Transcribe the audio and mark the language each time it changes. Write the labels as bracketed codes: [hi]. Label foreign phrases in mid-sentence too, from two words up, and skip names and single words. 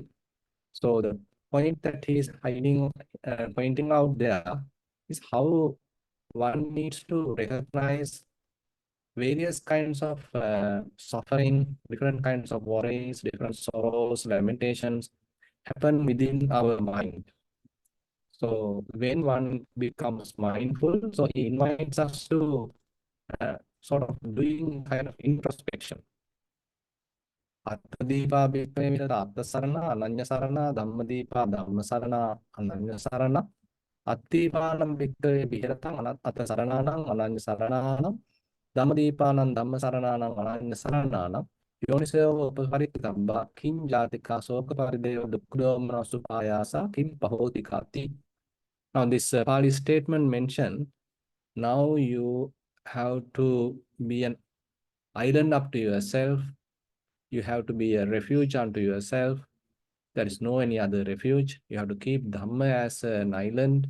[en] So the point that he is pointing out there is how one needs to recognize various kinds of suffering, different kinds of worries, different sorrows, lamentations happen within our mind. So when one becomes mindful, so he invites us to sort of doing kind of introspection. [pi] Attadipa bhikkhave atta sarana, ananya sarana, dhammadīpa dhamma sarana, ananya sarana, attīpānam bhikkhave bhiratang atta saranānam, ananya saranānam, dhammadīpānam dhamma saranānam, ananya saranānam, yoniso upaparitabba, kim jātika soka parideva dukkha supāyāsa, kim pahotikāti. [en] Now this Pali statement mentioned, now you have to be an island up to yourself. You have to be a refuge unto yourself. There is no any other refuge. You have to keep Dhamma as an island.